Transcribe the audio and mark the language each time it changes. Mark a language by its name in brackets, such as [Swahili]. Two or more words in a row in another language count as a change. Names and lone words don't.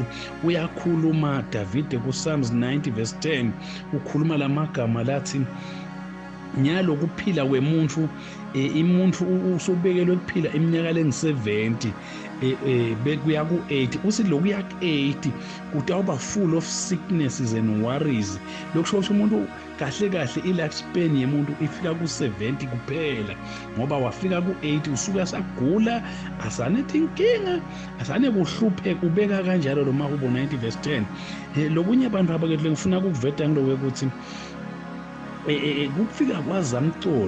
[Swati] Uyakhuluma David ku Psalms 90 verse 10 ukhuluma lamagama lathi nyalo kuphila kwemuntu imuntu usobekelwe kuphila iminyaka lengi-70 bekuya ku-80 uthi lokuya ku-80 kutawuba [English] full of sicknesses and worries. [Swati] Lokusho ukuthi umuntu kahle kahle i-lifespan yemuntu ifika ku-70 kuphela ngoba wafika ku-80 usuka sagula asanethi inkinga asane kuhlupheka ubeka kanjalo lo Mahubo 90 verse 10 lokunye abantu abakethu ngifuna ukuveta ngiloko ukuthi kufika kwaZamcolo